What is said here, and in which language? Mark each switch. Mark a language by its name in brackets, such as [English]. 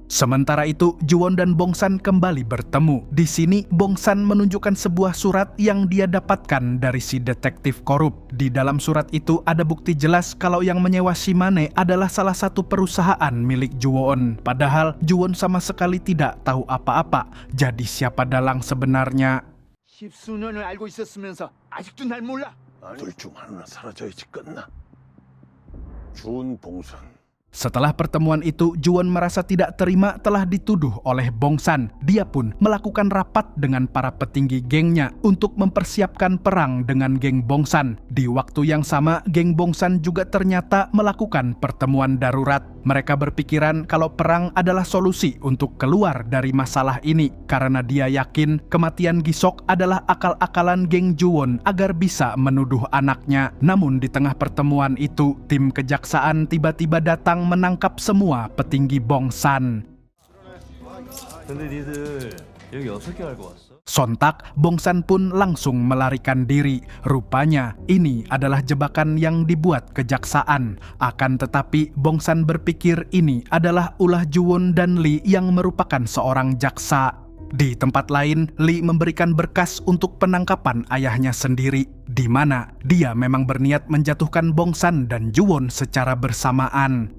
[Indonesian] Sementara itu, Juwon dan Bongsan kembali bertemu. Di sini, Bongsan menunjukkan sebuah surat yang dia dapatkan dari si detektif korup. Di dalam surat itu ada bukti jelas kalau yang menyewa Shimane adalah salah satu perusahaan milik Juwon. Padahal Juwon sama sekali tidak tahu apa-apa. Jadi siapa dalang sebenarnya? [Korean] 십수년을 알고 있었으면서 아직도 날 몰라? 둘 중 하나 사라져야지 끝나. 준봉선. [Indonesian] Setelah pertemuan itu, Juwon merasa tidak terima telah dituduh oleh Bongsan. Dia pun melakukan rapat dengan para petinggi gengnya untuk mempersiapkan perang dengan geng Bongsan. Di waktu yang sama, geng Bongsan juga ternyata melakukan pertemuan darurat. Mereka berpikiran kalau perang adalah solusi untuk keluar dari masalah ini, karena dia yakin kematian Gisok adalah akal-akalan geng Juwon agar bisa menuduh anaknya. Namun di tengah pertemuan itu, tim kejaksaan tiba-tiba datang menangkap semua petinggi Bongsan. [Korean] 근데 니들 여기 어떻게 알고 왔어? [Indonesian] Sontak, Bongsan pun langsung melarikan diri. Rupanya, ini adalah jebakan yang dibuat kejaksaan. Akan tetapi, Bongsan berpikir ini adalah ulah Juwon dan Lee yang merupakan seorang jaksa. Di tempat lain, Lee memberikan berkas untuk penangkapan ayahnya sendiri, di mana dia memang berniat menjatuhkan Bongsan dan Juwon secara bersamaan.